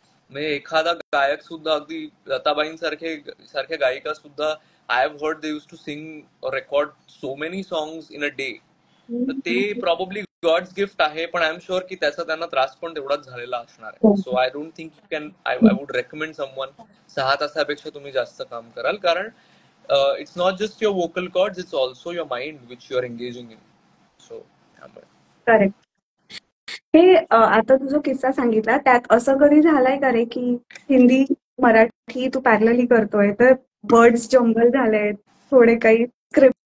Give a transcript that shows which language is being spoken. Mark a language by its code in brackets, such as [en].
[mr] म्हणजे एखादा गायक सुद्धा, अगदी लताबाईंसारख्या गायिका सुद्धा, [en] I have heard they use to sing record so many songs in a day. [mr] तर ते प्रॉबेबली गॉड्स गिफ्ट आहे, पण [en] I am sure [mr] की त्याचा त्यांना त्रास पण तेवढाच झालेला असणार आहे. [en] so I don't think you can, I would recommend someone [mr] 6 तासापेक्षा तुम्ही जास्त काम कराल. [en] कारण it's not just your vocal cords, it's also your mind which you are engaging in. [mr] So त्यामुळे [en] Correct. [mr] हे आता तुझा किस्सा सांगितला, त्यात असं कधी झालंय का रे की हिंदी मराठी तू पॅरलली करतोय, तर वर्ड्स जंगल झालेत, थोडे काही स्क्रिप्ट